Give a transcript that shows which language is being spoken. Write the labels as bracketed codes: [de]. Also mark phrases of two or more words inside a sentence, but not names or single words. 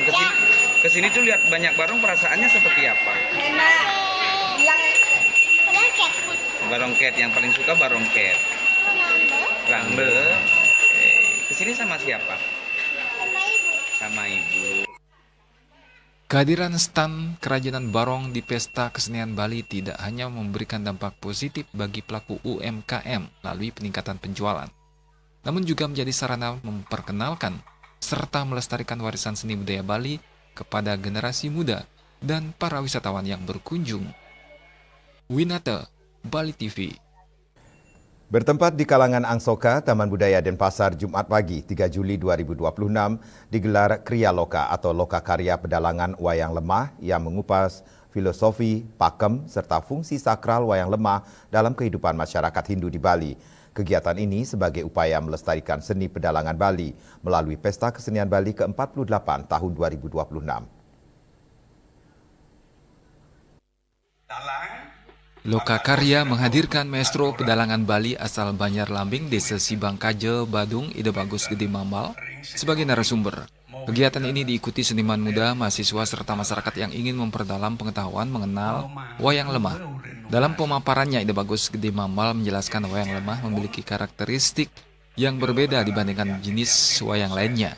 [id] Kesini tuh lihat banyak barong, perasaannya seperti apa? Barongket. Barongket, yang paling suka barongket. Rambel. Kesini sama siapa? Sama ibu. Sama ibu. Kehadiran stand kerajinan barong di Pesta Kesenian Bali tidak hanya memberikan dampak positif bagi pelaku UMKM melalui peningkatan penjualan, namun juga menjadi sarana memperkenalkan serta melestarikan warisan seni budaya Bali kepada generasi muda dan para wisatawan yang berkunjung. Winata, Bali TV. Bertempat di kalangan Angsoka, Taman Budaya Denpasar, Jumat pagi 3 Juli 2026 digelar Kriya Loka atau Loka Karya Pedalangan Wayang Lemah yang mengupas filosofi, pakem, serta fungsi sakral wayang lemah dalam kehidupan masyarakat Hindu di Bali. Kegiatan ini sebagai upaya melestarikan seni pedalangan Bali melalui Pesta Kesenian Bali ke-48 tahun 2026. Loka Karya menghadirkan maestro pedalangan Bali asal Banjar Lambing, Desa Sibangkaje, Badung, Ide Bagus Gede Mamal sebagai narasumber. Kegiatan ini diikuti seniman muda, mahasiswa, serta masyarakat yang ingin memperdalam pengetahuan mengenal wayang lemah. Dalam pemaparannya, Ide Bagus Gede Mamal menjelaskan wayang lemah memiliki karakteristik yang berbeda dibandingkan jenis wayang lainnya.